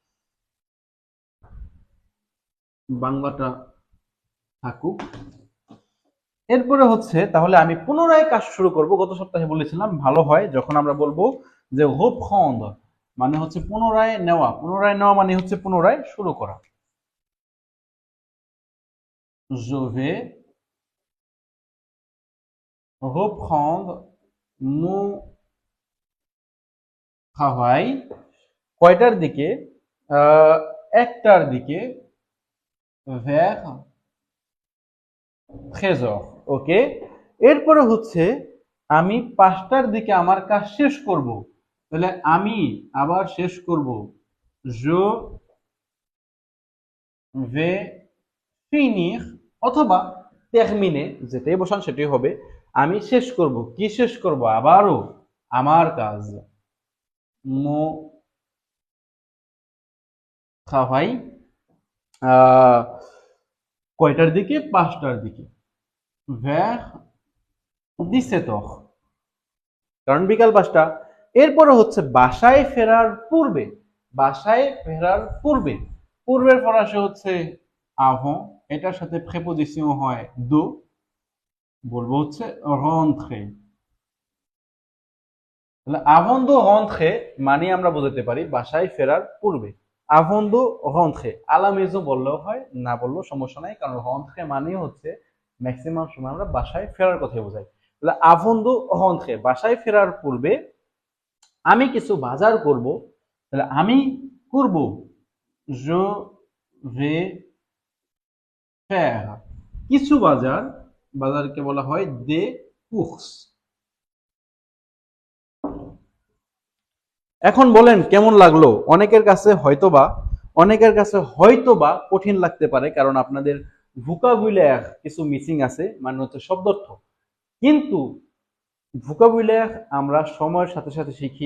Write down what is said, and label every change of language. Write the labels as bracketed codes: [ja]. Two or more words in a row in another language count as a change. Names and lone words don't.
[bn] বাংলাটা থাকুক। এরপরে হচ্ছে তাহলে আমি পুনরায় কাজ শুরু করব। গত সপ্তাহে বলেছিলাম ভালো হয় যখন আমরা বলবো যে reprendre মানে হচ্ছে পুনরায় নেওয়া। পুনরায় নেওয়া মানে হচ্ছে পুনরায় শুরু করা। [fr] je vais reprendre mon travail। [bn] কয়টার দিকে? 1টার দিকে [fr] vers 13 heures। [bn] ওকে। এরপরে হচ্ছে আমি 5টার দিকে আমার কাজ শেষ করব, তাহলে আমি আবার শেষ করব [fr] je vais finir [bn] অথবা terminer, যেটাই বসান সেটাই হবে। আমি শেষ করব। কি শেষ করব? আবারও আমার কাজ [fr] mon travail। [bn] কয়টার দিকে? 5টার দিকে [fr] vers 17 heures, [bn] কারণ বিকাল 5টা। এরপরে হচ্ছে বাসায় ফেরার পূর্বে। বাসায় ফেরার পূর্বে পূর্বের ফরাসি হচ্ছে avant। এটার সাথে প্রেপোজিশন হয় do। বলবো হচ্ছে rentrer। তাহলে [fr] avant de rentrer [bn] মানে আমরা বোঝাতে পারি বাসায় ফেরার পূর্বে। [fr] avant de rentrer à la maison [bn] বললেও হয়, না বললেও সমস্যা নাই, কারণ rentrer মানে হচ্ছে ম্যাক্সিমাম সময় আমরা বাসায় ফেরার কথাই বোঝাই। তাহলে [fr] avant de rentrer [bn] বাসায় ফেরার পূর্বে আমি কিছু বাজার করব, তাহলে আমি করব [fr] je vais faire [bn] কিছু বাজার। বাজারকে বলা হয় [fr] des courses। [bn] এখন বলেন কেমন লাগলো? অনেকের কাছে হয়তোবা কঠিন লাগতে পারে, কারণ আপনাদের ভোকাবুলার কিছু মিসিং আছে, মানে হচ্ছে শব্দার্থ। কিন্তু ভোকাবুলার আমরা সময়ের সাথে সাথে শিখি।